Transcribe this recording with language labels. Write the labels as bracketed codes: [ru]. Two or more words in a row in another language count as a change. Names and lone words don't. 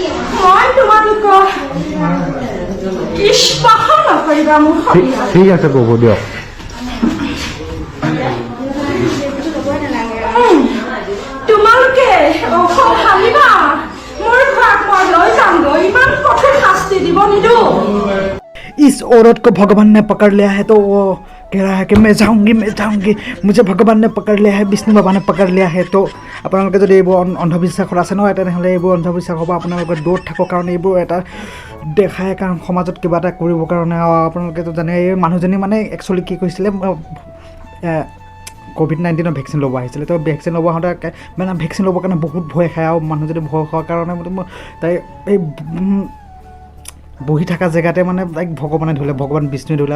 [as] ঠিক আছে ক'ব দিয়ক। তোমালোকে মোৰ ভাগ মই লৈ যামগৈ, ইমান কঠোৰ শাস্তি দিব নিদিওঁ। [hi] इस औरत को भगवान ने पकड़ लिया है तो वो कह रहा है कि मैं जाऊंगी, मुझे भगवान ने पकड़ लिया है, विष्णु बाबा ने पकड़ लिया है। [as] तो আপোনালোকে যদি এইবোৰ অন্ধবিশ্বাসত আছে নহয় তেনেহ'লে এইবোৰ অন্ধবিশ্বাস হ'ব। আপোনালোকে দূৰত থাকক, কাৰণ এইবোৰ এটা দেখায়, কাৰণ সমাজত কিবা এটা কৰিবৰ কাৰণে। আপোনালোকেতো জানে এই মানুহজনী মানে একচুৱেলি কি কৈছিলে, ক'ভিড-19 ভেকচিন ল'ব আহিছিলে। তো ভেকচিন ল'ব আহোঁতে মানে ভেকচিন ল'বৰ কাৰণে বহুত ভয় খায়। আৰু মানুহজনী ভয় খোৱাৰ কাৰণে তাই এই বহি থকা জেগাতে মানে তাইক ভগৱানে ধৰিলে, ভগৱান বিষ্ণুৱে ধৰিলে।